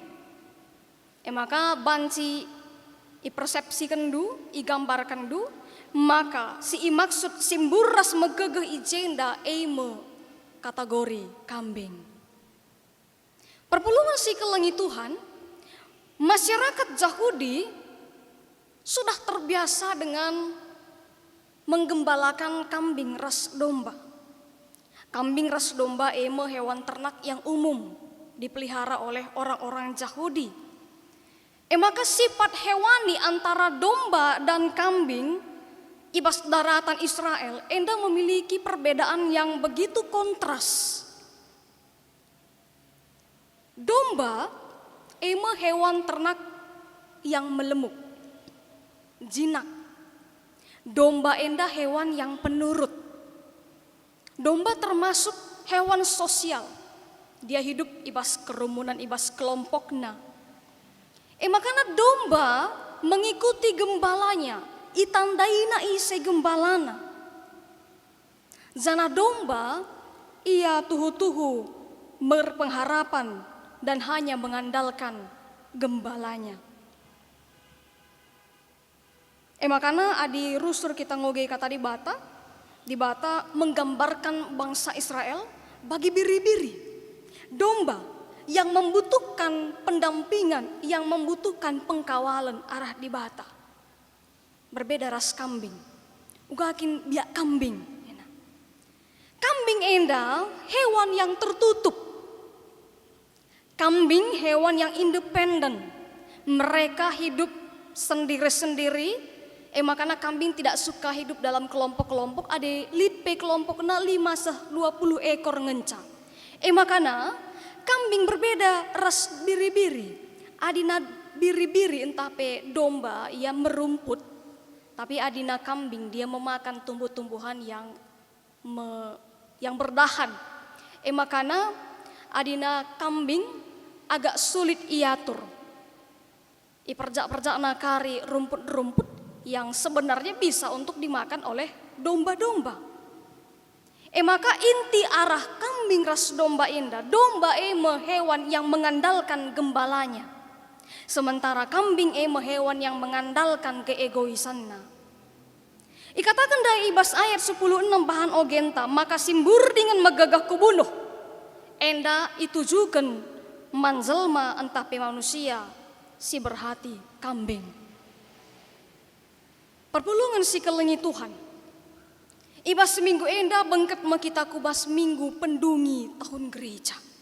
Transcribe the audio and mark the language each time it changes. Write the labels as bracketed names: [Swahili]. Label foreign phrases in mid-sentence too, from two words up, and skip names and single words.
[Batak Karo] Maka banci ipersepsikan du, igambarkan du, maka si imaksud simbur ras megegeh ijenda kategori kambing. Perpulungan si kelengi Tuhan, [Indonesian] masyarakat Yahudi sudah terbiasa dengan menggembalakan kambing ras domba. Kambing ras domba hewan ternak yang umum dipelihara oleh orang-orang Yahudi. Maka sifat hewani antara domba dan kambing ibas daratan Israel enda memiliki perbedaan yang begitu kontras. Domba hewan ternak yang melemuk, jinak. Domba enda hewan yang penurut. Domba termasuk hewan sosial. Dia hidup ibas kerumunan, [Batak Karo] ibas kelompokna. [Indonesian] Makanya domba mengikuti gembalanya, [Batak Karo] itandaina ise gembalana. Jana domba ia tuhu-tuhu [Indonesian] berpengharapan dan hanya mengandalkan gembalanya. [Batak Karo] Makanya adi rusur kita ngoge kata di bata [Indonesian] menggambarkan bangsa Israel [Batak Karo] bagi biri-biri, [Indonesian] domba yang membutuhkan pendampingan, yang membutuhkan pengkawalan [Batak Karo] arah di bata. Berbeda ras kambing, ugakin biak kambing. [Indonesian] Kambing enda hewan yang tertutup. Kambing hewan yang independen. Mereka hidup sendiri-sendiri. Makanya kambing tidak suka hidup dalam kelompok-kelompok. Ada lipe kelompoknya 5-20 ekor ngenca. Makanya kambing berbeda ras biri-biri. [Batak Karo] Adina biri-biri entah pe domba ia merumput. [Indonesian] Tapi adina kambing dia memakan tumbuh-tumbuhan yang berdahan. Makanya adina kambing agak sulit iatur. [Batak Karo] Iperjak-perjak nakari [Indonesian] rumput-rumput yang sebenarnya bisa untuk dimakan oleh domba-domba. [Batak Karo] Maka inti arah kambing ras domba indah. [Indonesian] Domba hewan yang mengandalkan gembalanya. Sementara kambing hewan yang mengandalkan keegoisannya. [Batak Karo] Ikatakan dari ibas ayat 10:6 bahan ogenta, maka simbur dengan megagah kubunuh. Enda itujukan manjelma entah pe manusia si berhati kambing. Perpulungan si kelengi Tuhan. Ibas seminggu enda bengket makita kubas minggu pendungi tahun gereja.